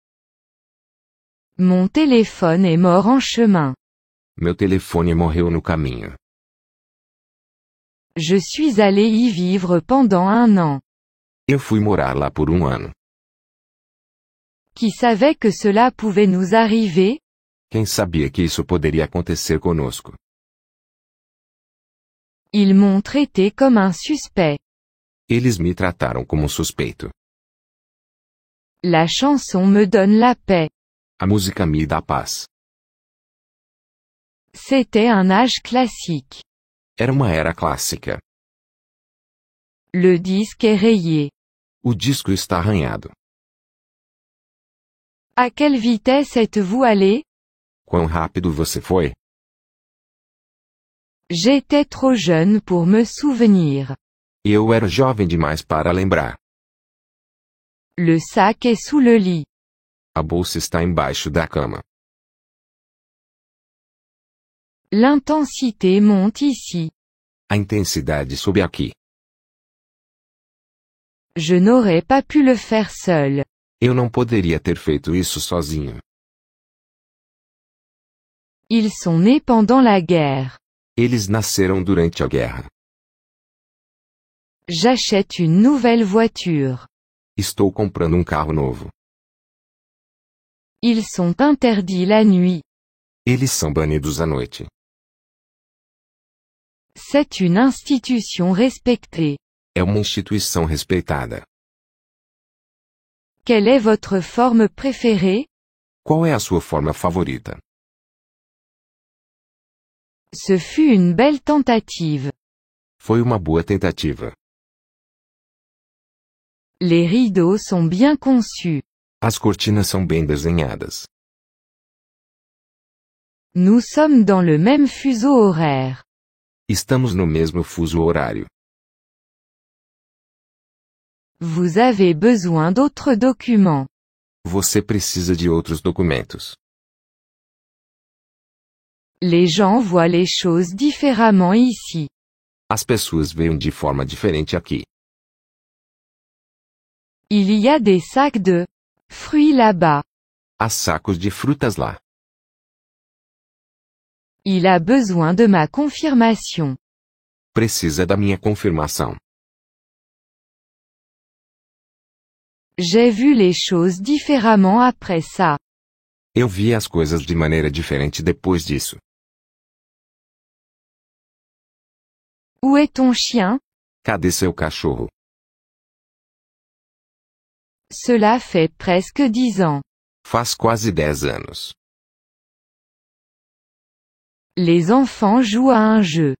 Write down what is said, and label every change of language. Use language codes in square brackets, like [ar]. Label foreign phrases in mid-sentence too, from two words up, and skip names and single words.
[fr] Mon téléphone est mort en chemin. [pt] Meu telefone morreu no caminho. [fr] Je suis allé y vivre pendant 1 an. [pt] Eu fui morar lá por um ano. [fr] Qui savait que cela pouvait nous arriver? [pt] Quem sabia que isso poderia acontecer conosco? [fr] Ils m'ont traité comme un suspect. [pt] Eles me trataram como suspeito. [fr] La chanson me donne la paix. [pt] A música me dá paz. [fr] C'était un âge classique. [pt] Era uma era clássica. [fr] Le disque est rayé. [pt] O disco está arranhado. [fr] À quelle vitesse êtes-vous allé? [pt] Quão rápido você foi? [fr] J'étais trop jeune pour me souvenir. [pt] Eu era jovem demais para lembrar. [fr] Le sac est sous le lit. [pt] A bolsa está embaixo da cama. [fr] L'intensité monte ici. [pt] A intensidade sobe aqui. [fr] Je n'aurais pas pu le faire seul. [pt] Eu não poderia ter feito isso sozinho. [fr] Ils sont nés pendant la guerre. [pt] Eles nasceram durante a guerra. [fr] J'achète une nouvelle voiture. [pt] Estou comprando um carro novo. [fr] Ils sont interdits la nuit. [pt] Eles são banidos à noite. [fr] C'est une institution respectée. [pt] É uma instituição respeitada. [fr] Quelle est votre forme préférée? [pt] Qual é a sua forma favorita? [fr] Ce fut une belle tentative. [pt] Foi uma boa tentativa. [fr] Les rideaux sont bien conçus. [pt] As cortinas são bem desenhadas. [fr] Nous sommes dans le même fuseau horaire. [pt] Estamos no mesmo fuso horário. [fr] Vous avez besoin d'autres documents. [pt] Você precisa de outros documentos. [fr] Les gens voient les choses différemment ici. [pt] As pessoas veem de forma diferente aqui. [fr] Il y a des sacs de fruits là-bas. [pt] Há sacos de frutas lá. [fr] Il a besoin de ma confirmation. [pt] Precisa da minha confirmação. [fr] J'ai vu les choses différemment après ça. [pt] Eu vi as coisas de maneira diferente depois disso. [fr] Où est ton chien? [pt] Cadê seu cachorro? [fr] Cela fait presque 10 ans. [pt] Faz quase 10 anos. [fr] Les enfants jouent à un jeu.